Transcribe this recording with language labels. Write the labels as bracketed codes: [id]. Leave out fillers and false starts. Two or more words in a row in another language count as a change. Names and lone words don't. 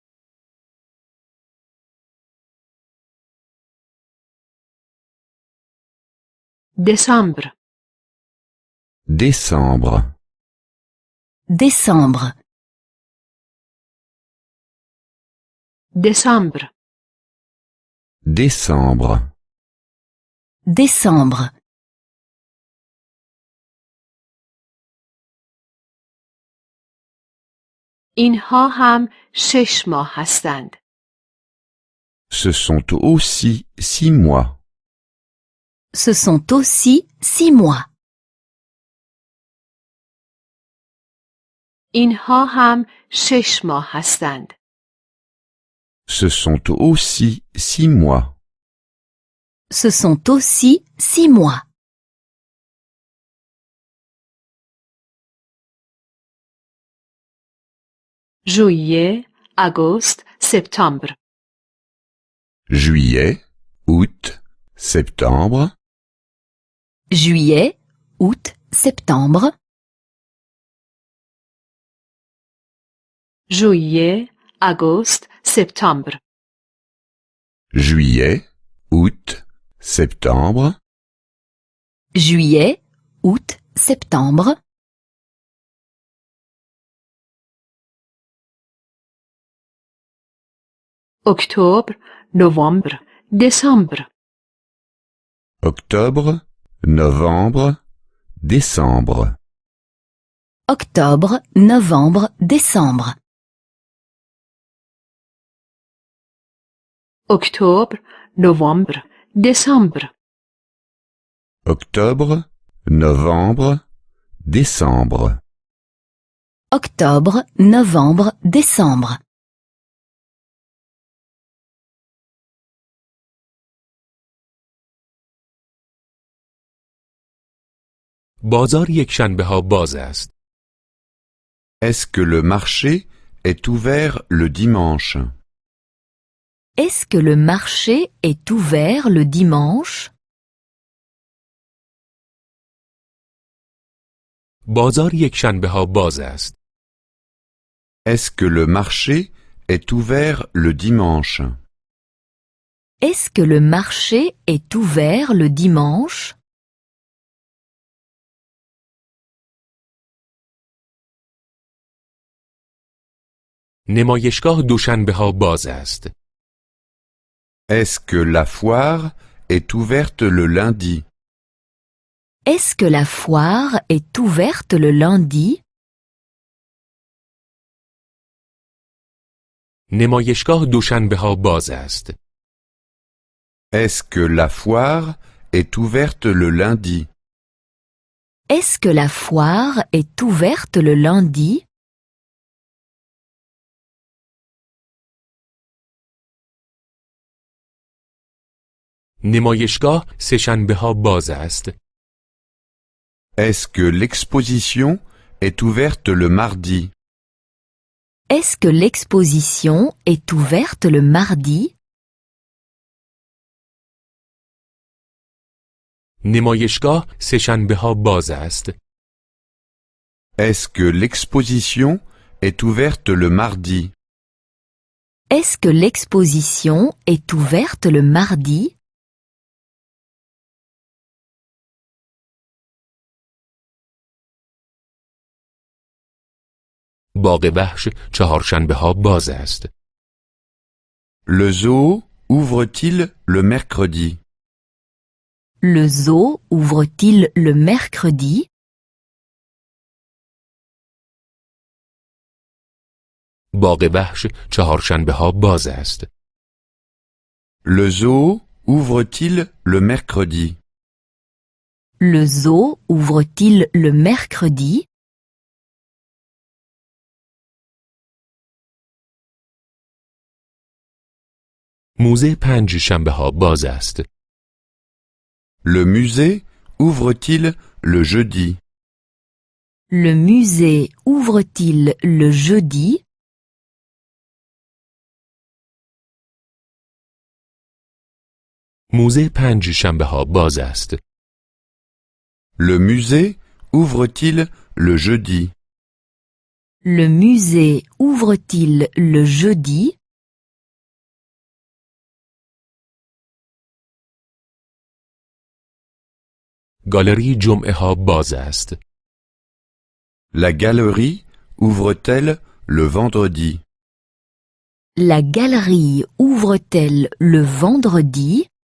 [fa] دسامبر [fr] décembre, décembre, [fa] دسامبر [fr] décembre, décembre, [fa] اینها هم 6 ماه هستند. [fr] ce sont aussi 6 mois. ce sont aussi 6 mois. [fa] اینها هم 6 ماه هستند. [fr] Ce sont aussi 6 mois. Ce sont aussi 6 mois. [fa] ژوئیه، آگوست، سپتامبر. [fr] Juillet, août, septembre, Juillet, août, septembre. [fa] ژوئیه، آگوست، سپتامبر. [fr] juillet, août, septembre, Juillet, août, septembre. [fa] اکتبر، نوامبر، دسامبر. [fr] octobre, novembre, décembre, Octobre, novembre, décembre. [fa] اکتبر، نوامبر، دسامبر. [fr] octobre, novembre, décembre, Octobre, novembre, décembre. [fa] بازار یکشنبه‌ها باز است. [fr] Est-ce que le marché est ouvert le dimanche? Est-ce que le marché est ouvert le dimanche? [fa] بازار یکشنبه‌ها باز است. [fr] Est-ce que le marché est ouvert le dimanche? Est-ce que le marché est ouvert le dimanche? [fa] نمایشگاه دوشنبه‌ها باز است. [fr] Est-ce que la foire est ouverte le lundi? Est-ce que la foire est ouverte le lundi? [fa] نمایشگاه دوشنبه‌ها باز است. [fr] Est-ce que la foire est ouverte le lundi? Est-ce que la foire est ouverte le lundi? [fa] نمایشگاه سه‌شنبه‌ها باز است. [fr] Est-ce que l'exposition est ouverte le mardi? Est-ce que l'exposition est ouverte le mardi? [fa] نمایشگاه سه‌شنبه‌ها باز است. [fr] Est-ce que l'exposition est ouverte le mardi? Est-ce que l'exposition est ouverte le mardi? [fa] باغ وحش چهارشنبه‌ها باز است. [fr] Le zoo ouvre-t-il le mercredi? Le zoo ouvre-t-il le mercredi? [fa] باغ وحش چهارشنبه‌ها باز است. [fr] Le zoo ouvre-t-il le mercredi? Le zoo ouvre-t-il le mercredi? [fa] موزه پنجشنبه‌ها باز است. [fr] Le musée ouvre-t-il le jeudi? Le musée ouvre-t-il le jeudi? [fa] موزه پنج شنبه ها باز است. [fr] Le musée ouvre-t-il le jeudi? Le musée ouvre-t-il le jeudi? [fa] گالری جمعه ها باز است. [fr] La galerie ouvre-t-elle le vendredi? La galerie ouvre-t-elle le vendredi?